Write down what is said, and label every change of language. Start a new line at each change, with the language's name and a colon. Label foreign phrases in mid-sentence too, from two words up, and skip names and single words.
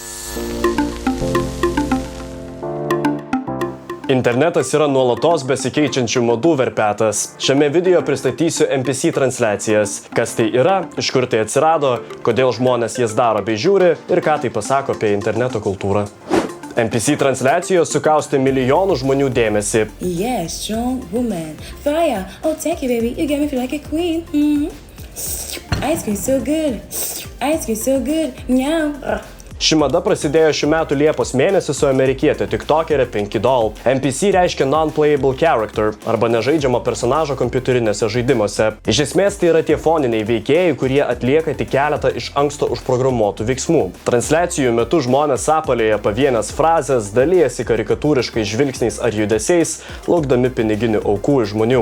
Lithuanian: Internetas yra nuolatos besikeičiančių madų verpetas. Šiame video pristatysiu NPC transliacijas. Kas tai yra, iš kur tai atsirado, kodėl žmonės jas daro bei žiūri ir ką tai pasako apie interneto kultūrą. NPC transliacijos sukaustė milijonų žmonių dėmesį.
English: Yeah, strong woman. Fire. Oh, thank you, baby. You got me feel like a queen. Ice cream so good. Ice cream so good. Meow.
Lithuanian: Ši mada prasidėjo šių metų Liepos mėnesį su amerikietė tiktokerė Pinky Doll. NPC reiškia
English: non-playable character
Lithuanian: arba nežaidžiamo personažo kompiuterinėse žaidimuose. Iš esmės tai yra tie foniniai veikėjai, kurie atlieka tik keletą iš anksto užprogramuotų veiksmų. Transliacijų metu žmonės apalėja pavienės frazės, dalijasi karikatūriškai žvilgsniais ar judesiais, laukdami piniginių aukų iš žmonių.